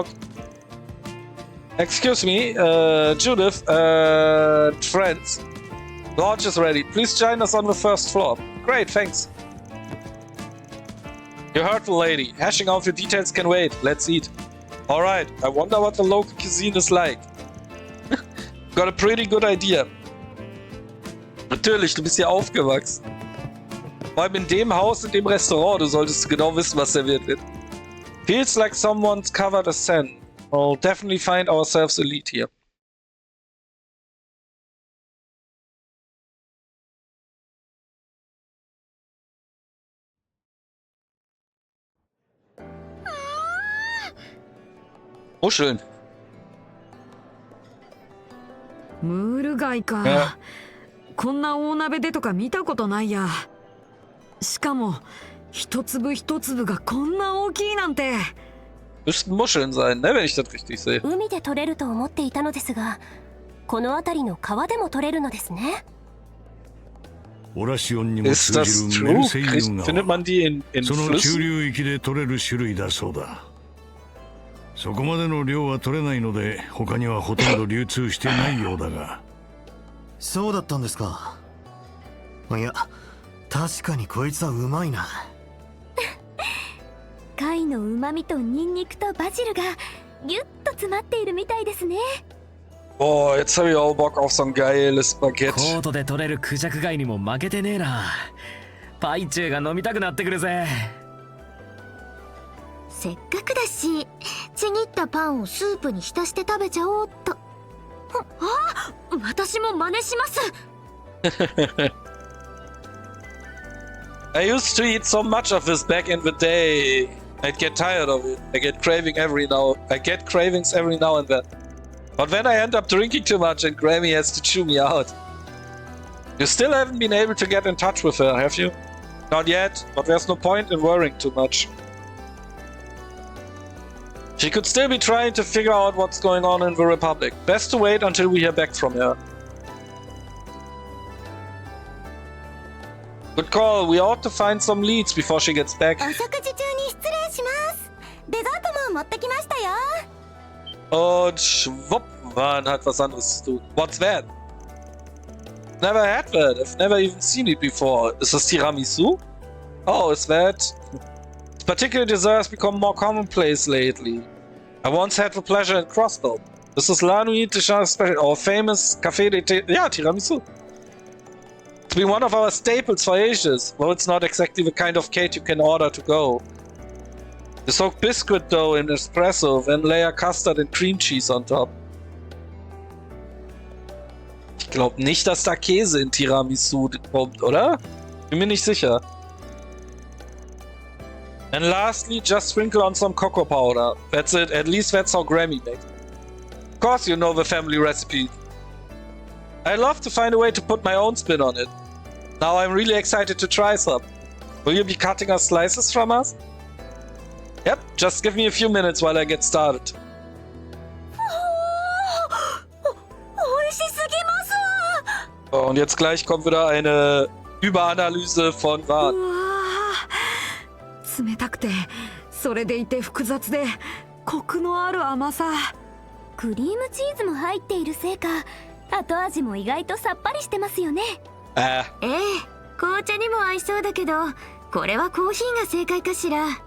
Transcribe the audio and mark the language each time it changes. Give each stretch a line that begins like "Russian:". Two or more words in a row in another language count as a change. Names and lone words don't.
English: Excuse me, Judith, friends. Launch is ready. Please join us on the first floor. Great, thanks. You heard the lady. Hashing out the details can wait. Let's eat. Alright, I wonder what the local cuisine is like. Got a pretty good idea.
German: Natürlich, du bist hier aufgewachsen. Vor allem in dem Haus, in dem Restaurant, du solltest genau wissen, was serviert wird.
English: Feels like someone's covered a scent. We'll definitely find ourselves a lead here.
German: Muscheln.
Japanese: ムール貝か、こんな大鍋でとか見たことないや。しかも一粒一粒がこんな大きいなんて。
German: Müssten Muscheln sein, ne, wenn ich das richtig sehe.
Japanese: 海で取れると思っていたのですが、この辺りの川でも取れるのですね。オラシオンにも
German: Ist
Japanese: 通
German: das
Japanese: じるメ
German: true?
Japanese: ルセイユ
German: Findet
Japanese: 川。
German: man die in
Japanese: その中
German: Flüssen?
Japanese: 流域で取れる種類だそうだ。そこまでの量は取れないので、他にはほとんど流通してないようだが。そうだったんですか。いや、確かにこいつはうまいな。貝の旨味とニンニクとバジルがギュッと詰まっているみたいですね。
German: Boah, jetzt habe ich auch Bock auf so ein geiles
Japanese: コ
German: Baguette.
Japanese: ートで取れるクジャク貝にも負けてねえな。パイチューが飲みたくなってくるぜ。せっかくだし、ちぎったパンをスープに浸して食べちゃおうっと。あ、私も真似します。
English: I used to eat so much of this back in the day. I'd get tired of it. I get cravings every now and then. But then I end up drinking too much and Grammy has to chew me out. You still haven't been able to get in touch with her, have you? Not yet, but there's no point in worrying too much. She could still be trying to figure out what's going on in the Republic. Best to wait until we hear back from her. Good call. We ought to find some leads before she gets back.
Japanese: お食事中に失礼します。デザートも持ってきましたよ。
German: Und schwupp, man hat was anderes zu tun.
English: What's that? Never had that. I've never even seen it before. Is this tiramisu? Oh, is that? Particular desserts become more commonplace lately. I once had the pleasure in Crossbow. This is La Nuit de Chat Special, our famous Café de tiramisu. It's been one of our staples for ages, though it's not exactly the kind of cake you can order to go. You soak biscuit dough in espresso, then layer custard and cream cheese on top.
German: Ich glaube nicht, dass da Käse in Tiramisu kommt, oder? Bin mir nicht sicher.
English: And lastly, just sprinkle on some cocoa powder. That's it, at least that's how Grammy makes it. Of course you know the family recipe. I'd love to find a way to put my own spin on it. Now I'm really excited to try some. Will you be cutting us slices from us? Yep, just give me a few minutes while I get started.
German: So, und jetzt gleich kommt wieder eine Überanalyse von Wart.
Japanese: 冷たくて、それでいて複雑で、コクのある甘さ。クリームチーズも入っているせいか、後味も意外とさっぱりしてますよね。ええ、紅茶にも合いそうだけど、これはコーヒーが正解かしら。